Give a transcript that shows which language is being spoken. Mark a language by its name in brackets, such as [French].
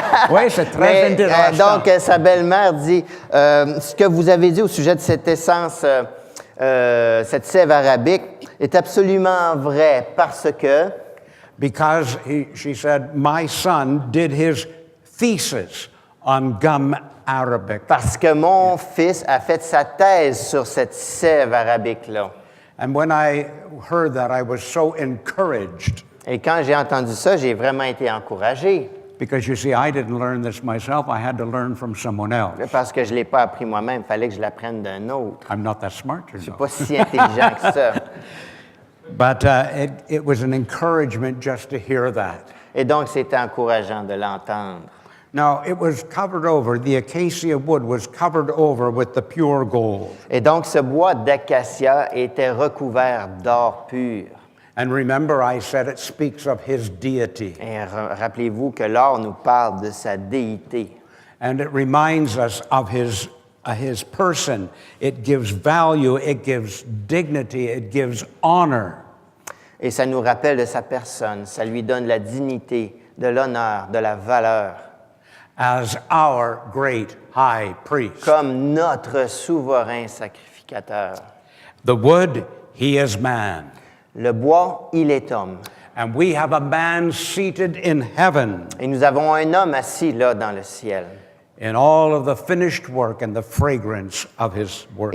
[French] Oui, c'est très intéressant. Donc, sa belle-mère dit, ce que vous avez dit au sujet de cette essence, cette sève arabique, est absolument vrai parce que... [English] Because she said, my son did his thesis on gum arabic. [French] Parce que mon fils a fait sa thèse sur cette sève arabique-là. [English] And when I heard that, I was so encouraged. [French] Et quand j'ai entendu ça, j'ai vraiment été encouragé. [English] Because you see, I didn't learn this myself. I had to learn from someone else. [French] Parce que je ne l'ai pas appris moi-même, il fallait que je l'apprenne d'un autre. [English] I'm not that smart, you [French] Je ne suis [English] know. [French] pas si intelligent que ça. [English] But it was an encouragement just to hear that. [French] Et donc, c'était encourageant de l'entendre. [English] Now, it was covered over, the acacia wood was covered over with the pure gold. [French] Et donc, ce bois d'acacia était recouvert d'or pur. [English] And remember, I said it speaks of his deity. [French] Et rappelez-vous que l'or nous parle de sa déité. [English] And it reminds us of his person. It gives value, it gives dignity, it gives honor. [French] Et ça nous rappelle de sa personne. Ça lui donne la dignité, de l'honneur, de la valeur. [English] As our great high priest. [French] Comme notre souverain sacrificateur. [English] The wood, he is man. [French] Le bois, il est homme. [English] And we have a man seated in heaven. [French] Et nous avons un homme assis là dans le ciel. [English] In all of the finished work and the fragrance of his work.